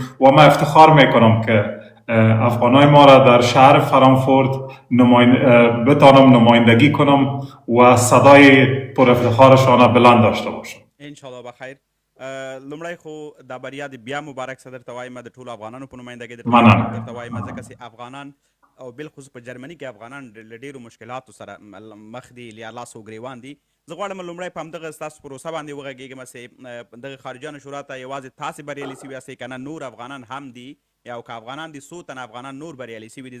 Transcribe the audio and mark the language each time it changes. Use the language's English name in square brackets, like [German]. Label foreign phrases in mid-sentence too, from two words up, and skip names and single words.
[Persian] و من افتخار میکنم که افغانای ما را در شهر فرانکفورت بتانم نمایندگی کنم و صدای پر افتخارشان بلند داشته باشم. انشاءالله بخیر. [Pashto] لومړی خو دا بریا د بیا مبارک صدر ته وایم، د ټولو افغانانو په نمایندګۍ درته وایم، ځکه چې افغانان او بالخصوص په جرمني کې افغانان له ډېرو مشکلاتو سره مخ دي، یا لاس او ګریوان دي. زه غواړم لومړی په همدغه ستاسو پروسه باندې وغږېږم چې دغه خارجیانو شورا ته یوازې تاسې بریالي سوي یاستئ که نه نور افغانان هم دي، یا که افغانان دي څو تنه افغانان نور بریالي سوي دي.